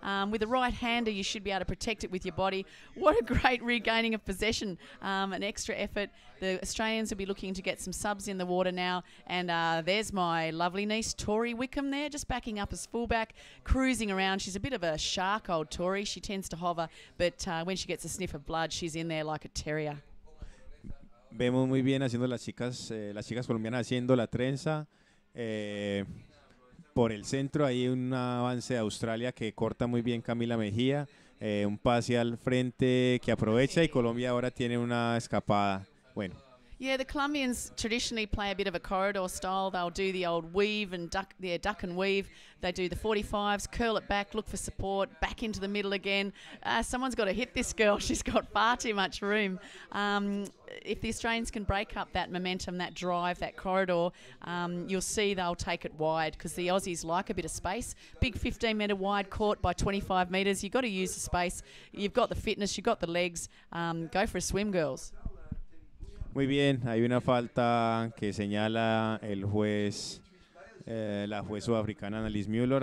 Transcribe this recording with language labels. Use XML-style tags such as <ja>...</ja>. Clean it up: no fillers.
<en>With a right-hander, you should be able to protect it with your body. What a great regaining of possession, an extra effort. The Australians will be looking to get some subs in the water now, and there's my lovely niece, Tori Wickham there, just backing up as fullback, cruising around. She's a bit of a shark, old Tori. She tends to hover, but when she gets a sniff of blood, she's in there like a terrier.</en> <es>Vemos muy bien haciendo las chicas colombianas haciendo la trenza por el centro. Hay un avance de Australia que corta muy bien Camila Mejía, un pase al frente que aprovecha y Colombia ahora tiene una escapada. Bueno.</es> <en>Yeah, the Colombians traditionally play a bit of a corridor style. They'll do the old weave and duck and weave. They do the 45s, curl it back, look for support, back into the middle again. Someone's got to hit this girl. She's got far too much room. If the Australians can break up that momentum, that drive, that corridor, you'll see they'll take it wide, because the Aussies like a bit of space. Big 15-metre wide court by 25 metres. You've got to use the space. You've got the fitness, you've got the legs. Go for a swim, girls.</en> <es>Muy bien, hay una falta que señala el juez, la juez sudafricana Annalise Müller.</es>